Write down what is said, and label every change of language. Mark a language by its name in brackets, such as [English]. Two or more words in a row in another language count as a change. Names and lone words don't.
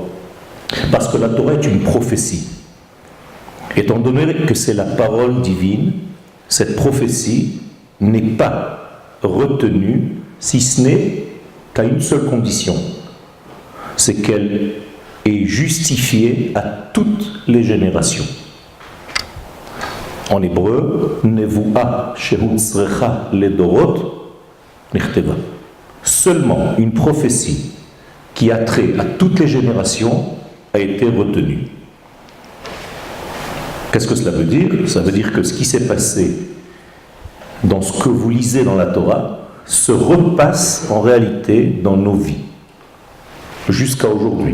[French] Parce que la Torah est une prophétie. Étant donné que c'est la parole divine, cette prophétie n'est pas retenue, si ce n'est qu'à une seule condition. C'est qu'elle est justifiée à toutes les générations. En hébreu, [Hebrew] נבואה שהוצרכה לדורות נכתבה. [French] Seulement une prophétie qui a trait à toutes les générations a été retenue. Qu'est-ce que cela veut dire? Ça veut dire que ce qui s'est passé dans ce que vous lisez dans la Torah se repasse en réalité dans nos vies, jusqu'à aujourd'hui.